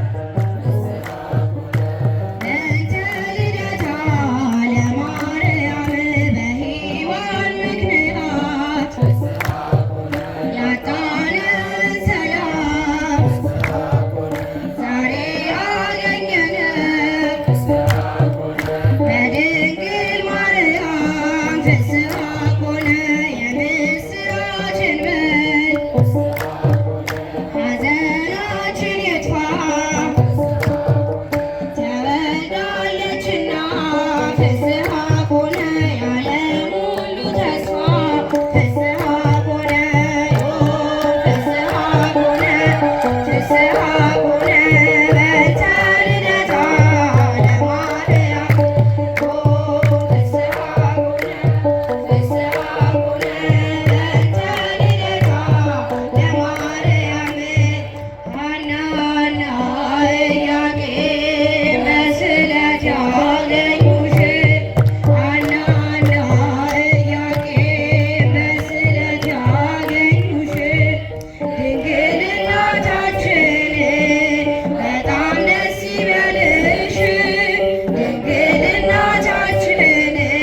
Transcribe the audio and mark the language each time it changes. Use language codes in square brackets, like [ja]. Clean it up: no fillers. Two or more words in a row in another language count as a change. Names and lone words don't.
[gez] በእንተ ልደታ ለማርያም [am] በሔዋን ምክንያት ያጣነውን ሰላም ዛሬ አገኘነው በድንግል ማርያም [gez] ፍስሐ ኮነ [am] የምስራችን በል ሐዘናችን ይጥፋ ተወልዳለችና [gez] ፍስሐ ኮነ [am] የዓለም ሁሉ ተስፋ [gez] ፍስሐ ኮነ ዮም ፍስሐ ኮነ ፍስሐ ኮነ በእንተ ልደታ ለማርያም ዮም ፍስሐ ኮነ ፍስሐ ኮነ በእንተ ልደታ ለማርያም ሐናና [am] ኢያቄም በስዕለት ያገኙሽ ሐናና ኢያቄም በስዕለት ያገኙሽ ድንግል እናታችን በጣም ደስ ይበልሽ ድንግል እናታችን